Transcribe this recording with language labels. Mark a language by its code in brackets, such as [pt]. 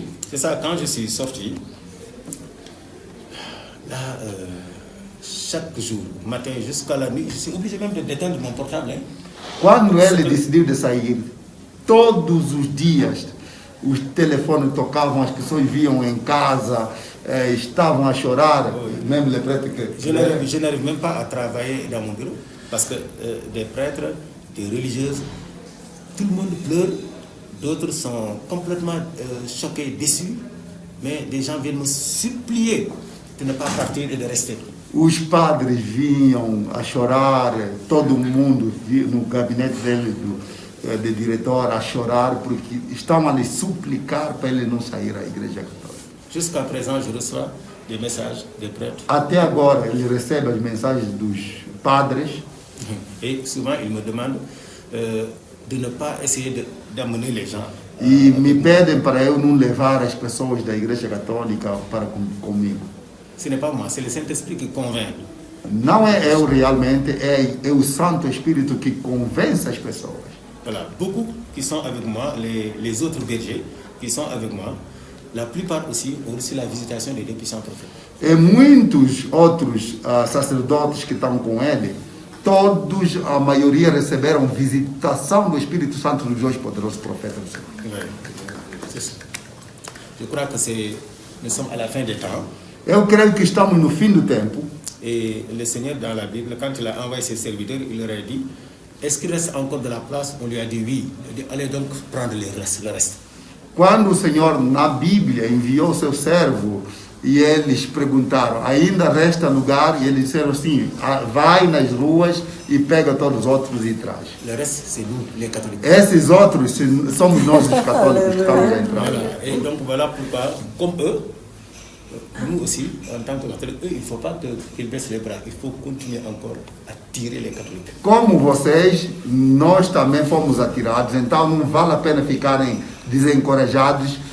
[fr] C'est ça, quand je suis sorti, là, chaque jour, matin jusqu'à la nuit, je suis obligé même d'éteindre mon portable. Hein. [pt] Quando ele decidiu de sair, todos os dias, os telefones tocavam, as pessoas viam em casa, estavam a chorar, [fr] même les prêtres que... Je n'arrive même pas à travailler dans mon bureau, parce que des prêtres, des religieuses, tout le monde pleure, d'autres sont complètement choqués, déçus, mais des gens viennent me supplier de ne pas partir et de rester. [pt] Os padres vinham a chorar, todo mundo no gabinete dele, de diretor, a chorar, porque estavam a lhe suplicar para ele não sair da Igreja Católica. [fr] Jusqu'à présent, je reçois des messages des prêtres. [pt] Até agora, ele recebe as mensagens dos padres. [fr] Et souvent, ils me demandent de ne pas essayer d'amener les gens. [pt] E me pedem para eu não levar as pessoas da Igreja Católica para comigo. [fr] Ce n'est pas moi, c'est le Saint-Esprit qui convainc. [pt] Não é eu realmente, é o Santo Espírito que convence as pessoas. [fr] Voilà, beaucoup qui sont avec moi, les autres bergers qui sont avec moi, la plupart aussi ont reçu la visitation des deux puissants prophètes. [pt] E muitos outros sacerdotes que estão com ele, todos, a maioria receberam visitação do Espírito Santo dos dois poderosos profetas do Senhor. [fr] Ouais, c'est ça. Je crois que nous sommes à la fin des temps. [pt] Eu creio que estamos no fim do tempo. [fr] Et le Seigneur, dans la Bible, quand il a envoyé ses serviteurs, il leur a dit, est-ce qu'il reste encore de la place? On lui a dit oui. Il a dit, allez donc prendre le reste. [pt] Quando o Senhor, na Bíblia, enviou seu servo e eles perguntaram, ainda resta lugar? E eles disseram assim, vai nas ruas e pega todos os outros e traz. [fr] Le reste, c'est nous, les catholiques. [pt] Esses outros somos nós, os católicos, que estamos a entrar. [fr] Voilà. Et donc voilà pourquoi, comme eux, nous aussi, en tant que catholiques, il ne faut pas qu'ils baissent les bras. Il faut continuer encore à tirer les catholiques. [pt] Como vocês, nós também fomos atirados, então não vale a pena ficarem desencorajados.